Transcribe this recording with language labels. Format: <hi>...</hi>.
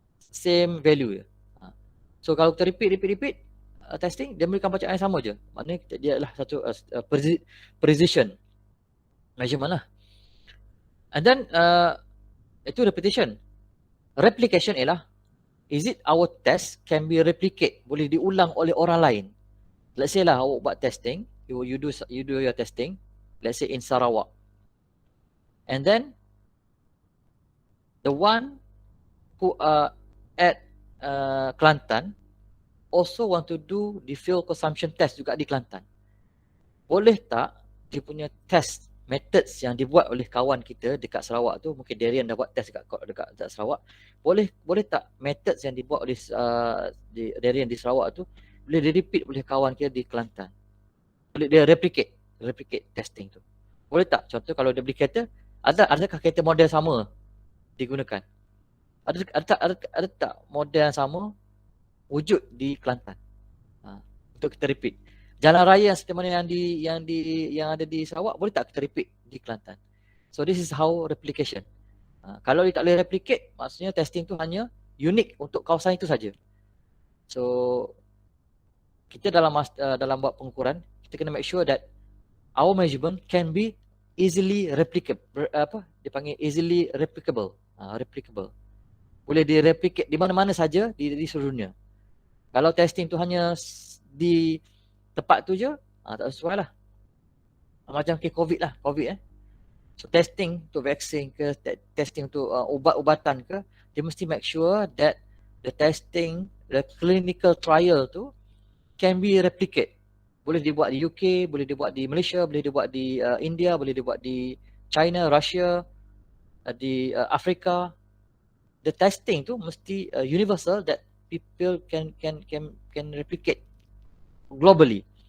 <en>Same value</en> <ms>je. So kalau kita repeat testing, dia memberikan bacaan yang sama je. Maknanya dia adalah satu precision measurement lah.</ms> <en>And then itu repetition. Replication ialah, is it our test can be replicate,</en> <ms>boleh diulang oleh orang lain.</ms> <en>Let's say lah</en> <ms>awak buat</ms> <en>testing, you do your testing, let's say in Sarawak. And then the one who are at Kelantan also want to do the fuel consumption test</en> <ms>juga di Kelantan. Boleh tak dia punya test methods yang dibuat oleh kawan kita dekat Sarawak tu, mungkin Darian dah buat test dekat Sarawak, boleh tak methods yang dibuat oleh Darian di Sarawak tu boleh di repeat oleh kawan kita di Kelantan? Boleh dia replicate testing tu. Boleh tak? Contoh kalau duplicator, adakah kereta model sama digunakan? Ada tak model yang sama wujud di Kelantan untuk kita repeat? Jalan raya yang seperti mana yang ada di Sarawak, boleh tak kita repeat di Kelantan?</ms> <en>So this is how replication.</en> <ms>Kalau dia tak boleh replicate, maksudnya testing tu hanya unik untuk kawasan itu saja.</ms> <en>So</en> <ms>kita dalam buat pengukuran, kita kena</ms> <en>make sure that our measurement can be easily replicable.</en> <ms>Dia panggil</ms> <en>easily replicable.</en> <ms>Replicable. Boleh direplicate di mana-mana saja di seluruh dunia. Kalau testing tu hanya di tempat tu je, tak sesuai lah.</ms> <en>Macam COVID lah, COVID. So testing untuk vaksin ke, testing untuk ubat-ubatan ke,</en> <ms>dia mesti</ms> <en>make sure that the testing, the clinical trial tu can be replicate.</en> <ms>Boleh dibuat di UK, boleh dibuat di Malaysia, boleh dibuat di India, boleh dibuat di China, Russia, di Afrika.</ms> <en>The testing</en> <ms>tu mesti</ms> <en>universal, that people can replicate globally.</en>